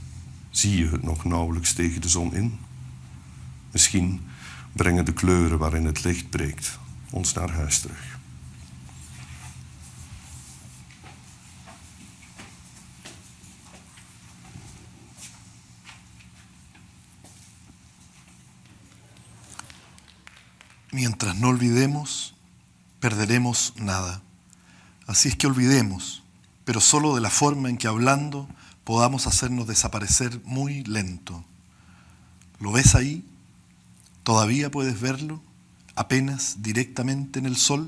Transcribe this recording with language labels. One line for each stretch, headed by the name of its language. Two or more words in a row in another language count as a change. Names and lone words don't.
Dutch: Zie je het nog nauwelijks tegen de zon in? Misschien brengen de kleuren waarin het licht breekt ons naar huis terug.
Spanish: Mientras no olvidemos, perderemos nada. Así es que olvidemos, pero solo de la forma en que hablando podamos hacernos desaparecer muy lento. ¿Lo ves ahí? ¿Todavía puedes verlo? Apenas directamente en el sol.